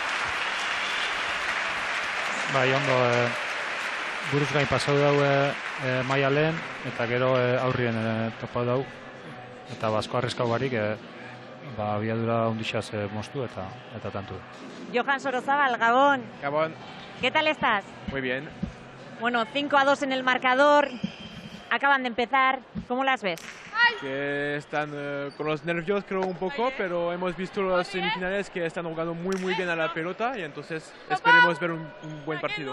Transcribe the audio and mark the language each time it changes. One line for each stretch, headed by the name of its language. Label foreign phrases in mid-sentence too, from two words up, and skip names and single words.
Basque: Bai, ondo, buruz gain pasau dau maia lehen, eta gero aurrien topau dau. Eta basko arriskau barik, abiadura ondixaz moztu eta tantu. Johan Sorozabal, Gabón. Gabón.
Spanish: ¿Qué tal estás? Muy bien. Bueno, 5-2 en el marcador. Acaban de empezar. ¿Cómo las ves? Que están con los nervios, creo, un poco, pero hemos visto los semifinales que están jugando muy bien a la pelota y entonces esperemos ver un buen partido.